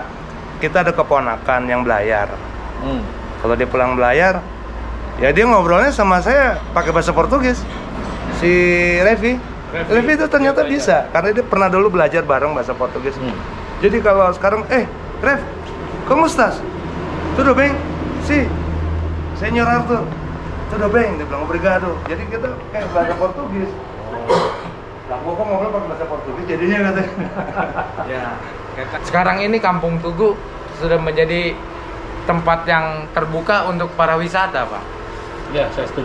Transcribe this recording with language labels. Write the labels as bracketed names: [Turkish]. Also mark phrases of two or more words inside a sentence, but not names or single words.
[Indonesian] kita ada keponakan yang belayar. Kalau dia pulang belayar, ya dia ngobrolnya sama saya pakai bahasa Portugis. Si Revi itu ternyata bisa, karena dia pernah dulu belajar bareng bahasa Portugis. Jadi kalau sekarang, Rev, [Portuguese] como estás? Tudo bem? Si, Senyor Arthur. Tudo bem, [Indonesian] dia bilang obrigado. Jadi kita kayak bahasa Portugis. Lah gua kok ngobrol pakai bahasa Portugis jadinya katanya. Ya. Sekarang ini Kampung Tugu sudah menjadi tempat yang terbuka untuk para wisata, Pak. Ya, saya setuju.